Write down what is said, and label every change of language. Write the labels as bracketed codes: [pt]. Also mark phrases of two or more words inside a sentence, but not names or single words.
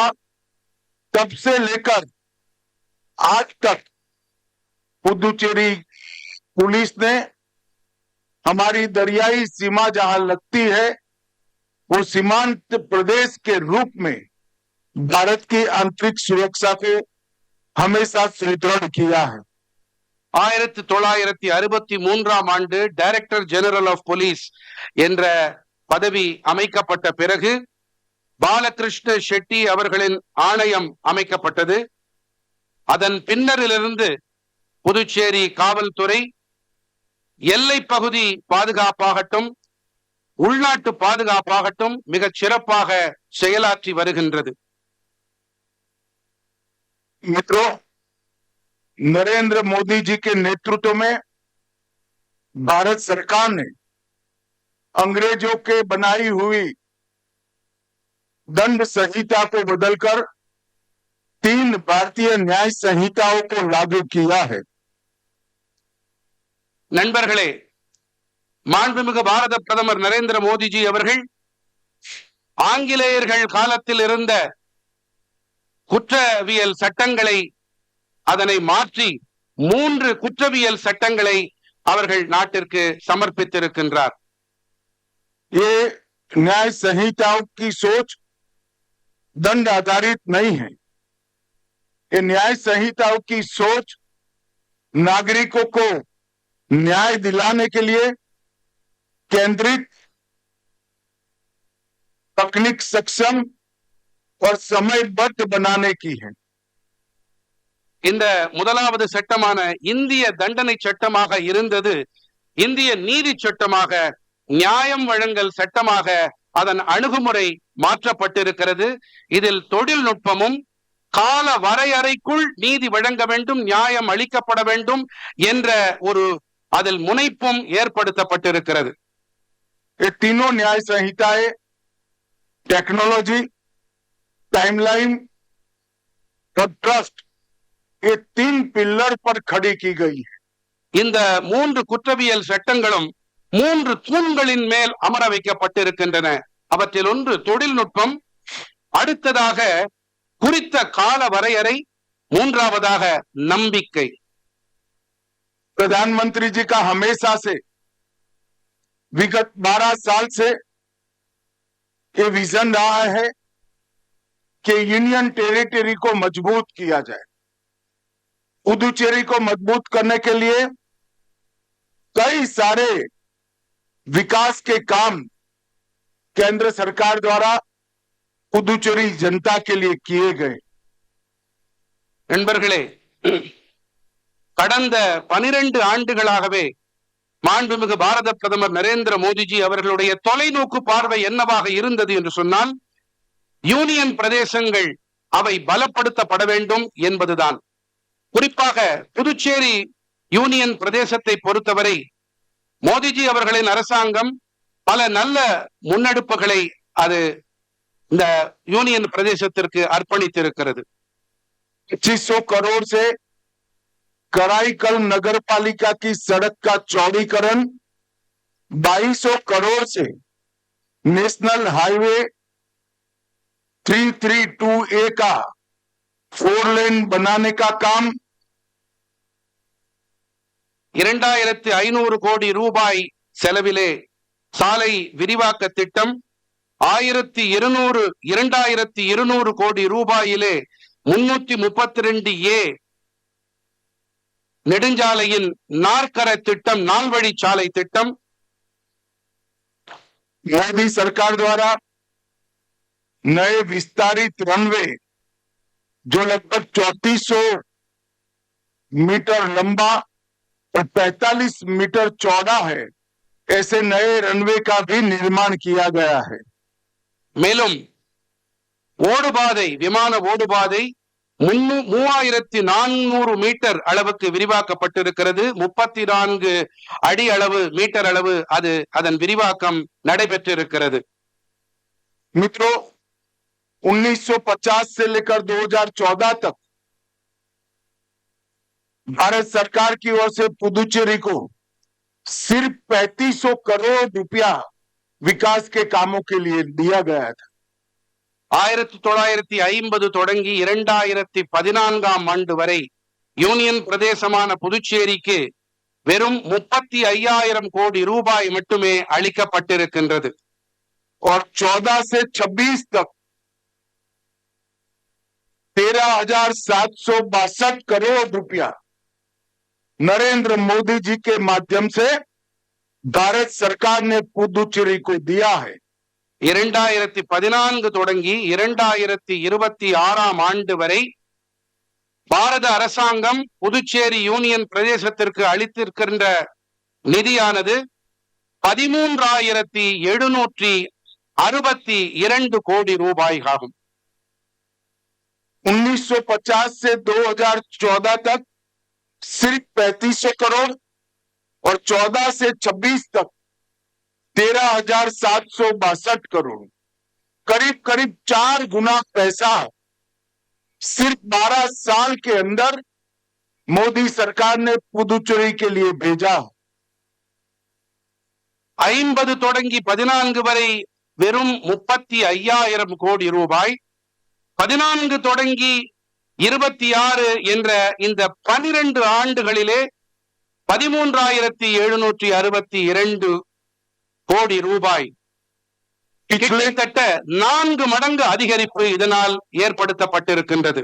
[hi] तब से लेकर आज तक पुदुचेरी पुलिस ने हमारी दरियाई सीमा जहां लगती है वो सीमांत प्रदेश के रूप में भारत की आंतरिक सुरक्षा को हमेशा सुदृढ़ किया है. [ta] 1963 ஆண்டு [en] Director General of Police [ta] என்ற பதவி அமைக்கப்பட்ட பிறகு பாலகிருஷ்ண ஷெட்டி அவர்களின் ஆணையம் அமைக்கப்பட்டது. அதன் பின்னரிலிருந்து புதுச்சேரி காவல்துறை எல்லை பகுதி பாதுகாப்பாகட்டும், உள்நாட்டு பாதுகாப்பாகட்டும் மிகச் சிறப்பாக செயலாற்றி வருகின்றது. [hi] मित्रों, नरेंद्र मोदी जी के नेतृत्व में भारत सरकार ने अंग्रेजों के बनाई हुई दंड संहिता को बदलकर 3 भारतीय न्याय संहिताओं को लागू किया है. [ta] நண்பர்களே, மாண்புமிகு பாரத பிரதமர் நரேந்திர மோடிஜி அவர்கள் ஆங்கிலேயர்கள் காலத்தில் இருந்த குற்றவியல் சட்டங்களை அதனை மாற்றி 3 குற்றவியல் சட்டங்களை அவர்கள் நாட்டிற்கு சமர்ப்பித்திருக்கின்றார். [hi] ये न्याय संहिताओं की सोच दंड आधारित नहीं है। ये न्याय संहिताओं की सोच नागरिकों को न्याय दिलाने के लिए केंद्रित, तकनीक सक्षम और समयबद्ध बनाने की है। [ta] இந்த முதலாவது சட்டமான இந்திய தண்டனை சட்டமாக இருந்தது இந்திய நீதி சட்டமாக, நியாயம் வழங்கல் சட்டமாக அதன் அணுகுமுறை மாற்றப்பட்டிருக்கிறது. இதில் தொழில்நுட்பமும் கால வரையறைக்குள் நீதி வழங்க வேண்டும், நியாயம் அளிக்கப்பட வேண்டும் என்ற ஒரு அதில் முனைப்பும் ஏற்படுத்தப்பட்டிருக்கிறது. [hi] ये तीनों न्याय संहिताएं [en] technology, timeline [hi] और ट्रस्ट, ये 3 पिलर पर खड़ी की गई है। [ta] இந்த 3 குற்றவியல் சட்டங்களும் 3 தூண்களின் மேல் அமர வைக்கப்பட்டிருக்கின்றன. அவற்றில் ஒன்று தொழில்நுட்பம், அடுத்ததாக குறித்த கால வரையறை, மூன்றாவதாக நம்பிக்கை. [hi] प्रधानमंत्री जी का हमेशा से विगत 12 साल से ये विजन रहा है कि [en] union territory [hi] को मजबूत किया जाए। पुदुचेरी को मजबूत करने के लिए कई सारे विकास के काम केंद्र सरकार द्वारा पुदुचेरी जनता के लिए किए गए। [ta] நண்பர்களே, கடந்த 12 ஆண்டுகளாகவே மாண்புமிகு பாரத பிரதமர் நரேந்திர மோடிஜி அவர்களுடைய தொலைநோக்கு பார்வை என்னவாக இருந்தது என்று சொன்னால், யூனியன் பிரதேசங்கள் அவை பலப்படுத்தப்பட வேண்டும் என்பதுதான். குறிப்பாக புதுச்சேரி யூனியன் பிரதேசத்தை பொறுத்தவரை மோடிஜி அவர்களின் அரசாங்கம் பல நல்ல முன்னெடுப்புகளை அது இந்த யூனியன் பிரதேசத்திற்கு அர்ப்பணித்திருக்கிறது. [hi] 2500 करोड़ से कराईकल नगर पालिका की सड़क का चौड़ीकरण, 2200 करोड़ से [en] national highway [hi] 332A का 4 लेन बनाने का काम, [ta] 2500 கோடி ரூபாய் செலவிலே சாலை விரிவாக்க திட்டம், 2200 கோடி ரூபாயிலே 332A நெடுஞ்சாலையின் நாற்கர திட்டம், நால்வழி சாலை திட்டம். [hi] मोदी सरकार द्वारा नए विस्तारित रनवे जो लगभग 3400 मीटर लंबा और 45 मीटर चौड़ा है, ऐसे नए रनवे का भी निर्माण किया गया है। [ta] மேலும் ஓடுபாதை, விமான ஓடுபாதை 3400 மீட்டர் அளவுக்கு விரிவாக்கப்பட்டிருக்கிறது. 34 அடி அளவு, மீட்டர் அளவு அது அதன் விரிவாக்கம் நடைபெற்றிருக்கிறது. [hi] मित्रों, 1950 से लेकर 2014 तक भारत सरकार की ओर से पुदुचेरी को सिर्फ 3500 करोड़ रुपया विकास के कामों के लिए दिया गया था। [ta] 1950 தொடங்கி 2014ஆம் ஆண்டு வரை யூனியன் பிரதேசமான புதுச்சேரிக்கு வெறும் 35,000 கோடி ரூபாய் மட்டுமே அளிக்கப்பட்டிருக்கின்றது. [hi] और 14 से 26 तक 13,762 करोड़ रुपया नरेंद्र मोदी जी के माध्यम से भारत सरकार ने पुदुचेरी को दिया है। [ta] 2014 தொடங்கி 2026ஆம் ஆண்டு வரை பாரத அரசாங்கம் புதுச்சேரி யூனியன் பிரதேசத்திற்கு அளித்திருக்கின்ற நிதியானது 13,762 கோடி ரூபாய் ஆகும். [hi] 1950 से 2014 तक सिर्फ 3500 करोड़ और 14 से 26 तक 13,762 करोड़, करीब करीब 4 गुना पैसा सिर्फ 12 साल के अंदर मोदी सरकार ने पुदुचेरी के लिए भेजा। [ta] 50 தொடங்கி 14 வரை வெறும் 35,000 கோடி ரூபாய், 14 தொடங்கி 26 என்ற இந்த 12 ஆண்டுகளிலே 13,762 கோடி ரூபாய் கிட்டத்தட்ட 4 மடங்கு அதிகரிப்பு இதனால் ஏற்படுத்தப்பட்டிருக்கின்றது.